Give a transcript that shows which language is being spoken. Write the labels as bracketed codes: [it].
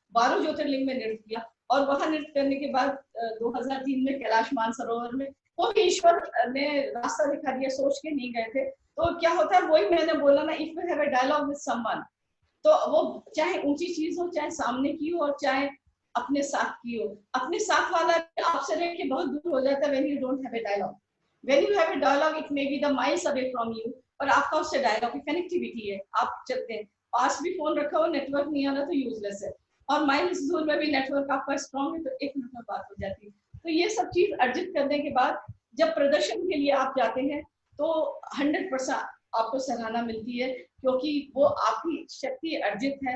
[hi] 12 ज्योतिर्लिंग में नृत्य किया, और वहां नृत्य करने के बाद 2003 में कैलाश मानसरोवर में वो ईश्वर ने रास्ता दिखा दिया, सोच के नहीं गए थे। तो क्या होता है, वही मैंने बोला ना, [en] if you have a dialogue with someone, [hi] तो वो चाहे ऊंची चीज हो, चाहे सामने की हो, और चाहे अपने साथ की हो, अपने साथ वाला आपसे रह के बहुत दूर हो जाता है [en] When you don't have a dialogue. When you have a dialogue, it may be the miles away from you, [hi] और आपका उससे डायलॉग की कनेक्टिविटी है। आप चलते हैं, पास भी फोन रखा हो, नेटवर्क नहीं आ रहा तो यूजलेस है, और माइल्स दूर में भी नेटवर्क आपका स्ट्रॉन्ग है तो 1 मिनट में बात हो जाती है। तो ये सब चीज अर्जित करने के बाद जब प्रदर्शन के लिए आप जाते हैं तो 100% आपको सराहना मिलती है, क्योंकि वो आपकी शक्ति अर्जित है।